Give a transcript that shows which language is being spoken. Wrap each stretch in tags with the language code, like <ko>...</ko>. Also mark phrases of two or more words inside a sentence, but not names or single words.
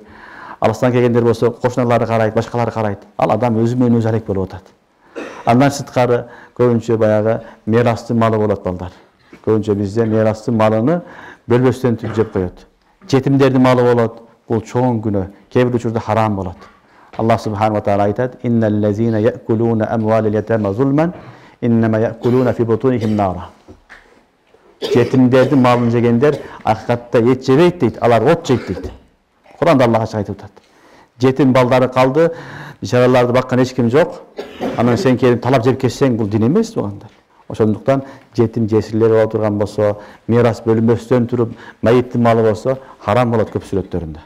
<ky>Алыстан келгендер болсо, кошуналары карайт, башкалары карайт. Ал адам өзү менен өзү алек болуп атат. Андан сырткары көбүнчө баягы мирастын малы болот балдар. Көбүнчө бизде мирастын малыны бөлбөстөн түп жеп коет. Жетимдердин малы болот. Бул чоң күнөө. Кээ бир учурда харам болот. Аллах</ky> <ar>سبحانه وتعالى</ar> <ky>айтат:</ky> <ar>"إن الذين يأكلون أموال اليتامى ظلما إنما يأكلون في بطونهم نارا."</ar> <ky>Жетимдердин малын жегендер акыйкатта эт жебейт дейт, алар от жейт дейт. Куранда Аллах ачык айтып атат. Жетим балдары калды, бишараларды баккан эч ким жок. Анан сен келип талап жеп кетсең, бул дин эмес туугандар. Ошондуктан жетим жесирлер боло турган болсо, мирас бөлүнбөстөн туруп, майыттын малы болсо, харам болот көп сүрөттөрүндө.</ky>